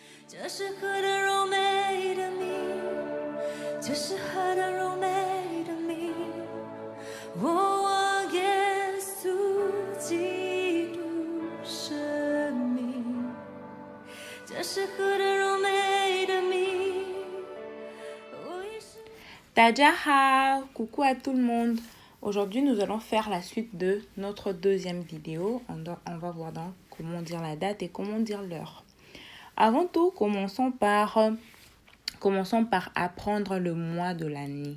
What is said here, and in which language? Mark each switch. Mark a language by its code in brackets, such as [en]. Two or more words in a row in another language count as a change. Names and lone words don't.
[zh] 这是何等柔美的名，这是何等柔美的名，我耶稣基督生命，这是何等柔美的名。 [fr] Dajaha, coucou à tout le monde. Aujourd'hui, nous allons faire la suite de notre deuxième vidéo. On va voir donc comment dire la date et comment dire l'heure. Avant tout, commençons par apprendre le mois de l'année.